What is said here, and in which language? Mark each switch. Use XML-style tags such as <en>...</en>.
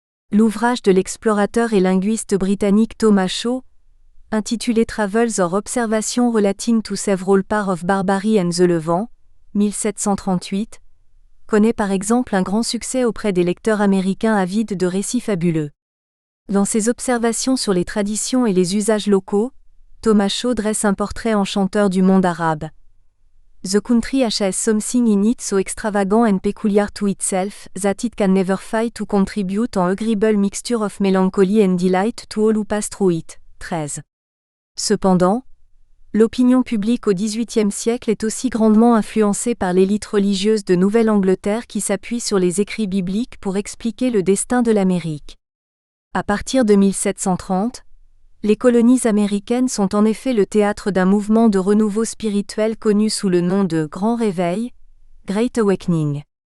<fr>L'ouvrage de l'explorateur et linguiste britannique Thomas Shaw, intitulé Travels or Observations Relating to Several Parts of Barbary and the Levant, 1738, connaît par exemple un grand succès auprès des lecteurs américains avides de récits fabuleux. Dans ses observations sur les traditions et les usages locaux, Thomas Shaw dresse un portrait enchanteur du monde arabe.</fr> <en>The country has something in it so extravagant and peculiar to itself, that it can never fail to contribute an agreeable mixture of melancholy and delight to all who pass through it.</en> <fr>13. Cependant, l'opinion publique au XVIIIe siècle est aussi grandement influencée par l'élite religieuse de Nouvelle-Angleterre qui s'appuie sur les écrits bibliques pour expliquer le destin de l'Amérique. À partir de 1730, les colonies américaines sont en effet le théâtre d'un mouvement de renouveau spirituel connu sous le nom de Grand Réveil, Great Awakening.</fr>